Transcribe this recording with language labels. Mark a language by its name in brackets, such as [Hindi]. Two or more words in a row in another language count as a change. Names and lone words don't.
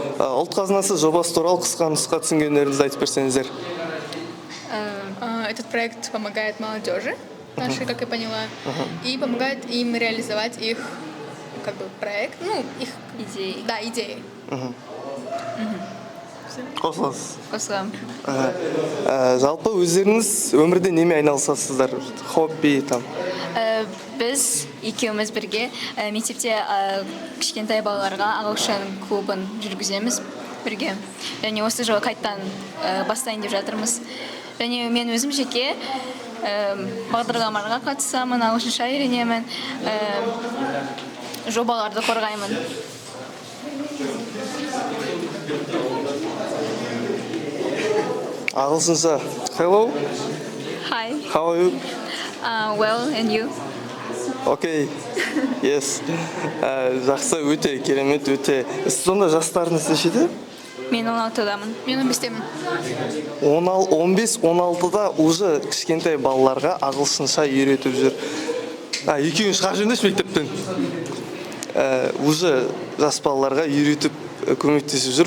[Kazakh] Ұлт қазынасы жобасы туралы қысқа нұсқа түсінгендеріңізді айтып берсеңіздер. [Russian] Этот проект помогает молодежи нашей, как я поняла, и помогает им реализовать их проект, их идеи. Да, идеи. [Kazakh] Қосыласыз. Қосылам. Жалпы өздеріңіз өмірде немен айналысасыздар? Хобби там? Біз екеуміз бірге мектепте кішкентай балаларға ағылшын клубын жүргіземіз бірге. Және осы жылы қайттан бастайын деп жатырмыз. Және мен өзім жеке бағдарламаларға қатысамын, ағылшынша үйренемін, жобаларды қорғаймын. Ағылшынша. [English] Hello. Hi. How are you? Well, and you? Okay. Yes. [Kazakh] Жақсы, өте керемет, өте. Сіз сонда жастарыңыз нешеде? Мен 16-дамын. Мен 15-темін. 15-16-да уже кішкентай балаларға ағылшынша үйретіп жүр. Екеуін шығарып жүрмеш мектептен. Уже жас балаларға үйретіп көмектесіп жүр.